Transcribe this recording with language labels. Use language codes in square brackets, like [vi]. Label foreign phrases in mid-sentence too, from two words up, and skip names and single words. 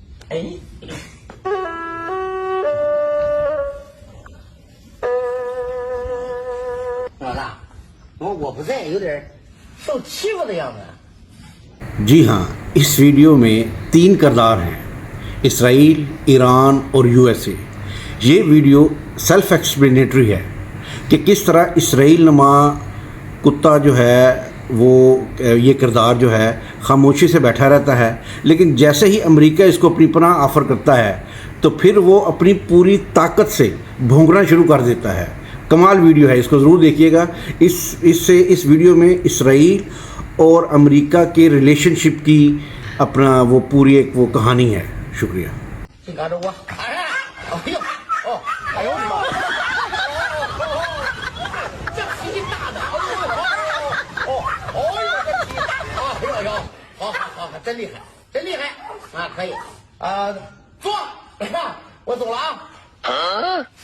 [zh] 哎，老大，我不在，有点受欺负的样子。 [hi] जी हाँ, इस वीडियो में 3 किरदार हैं, इसराइल, ईरान और यूएसए। ये वीडियो [en] self explanatory [hi] है कि किस तरह इसराइल नुमा कुत्ता जो है वो ये किरदार जो है खामोशी से बैठा रहता है, लेकिन जैसे ही अमेरिका इसको अपनी पनाह ऑफ़र करता है तो फिर वो अपनी पूरी ताकत से भौंकना शुरू कर देता है। कमाल वीडियो है, इसको ज़रूर देखिएगा। इस वीडियो में इसराइल और अमेरिका के रिलेशनशिप की अपना वो पूरी एक वो कहानी है। शुक्रिया। [zh] 请赶着我！哎呀，哎呦，哦，哎呦我的妈！这脾气大的，哦，这脾气大，哎呦，好，真厉害，真厉害啊！可以啊，坐，我走了啊。